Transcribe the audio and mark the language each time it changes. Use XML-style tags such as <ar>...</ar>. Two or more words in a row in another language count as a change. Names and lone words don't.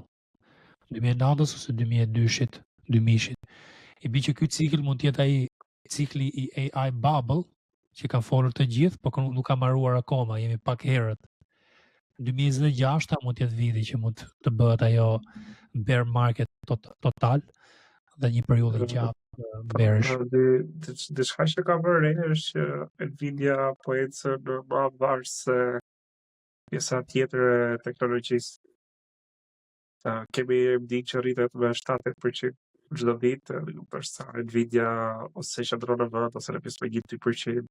<sq>2009-s ose 2002-shit, 2000-shit. I bi që ky cikël mund të jetë ai cikli i</sq> <en>AI bubble</en> <sq>që kanë folur të gjithë, por nuk ka mbaruar akoma, jemi pak herët. 2026 mund të jetë viti që mund të bëhet ajo</sq> <en>bear market</en> <sq>total dhe një periudhë gjatë bearish. Diçka që ka bërë është që Nvidia po ecë në më varë se pjesa tjetër e teknologjisë. Kemi AMD që rritet me 70% çdo ditë, ndërsa Nvidia ose qëndron në vend ose në pjesë me 1-2%.</sq>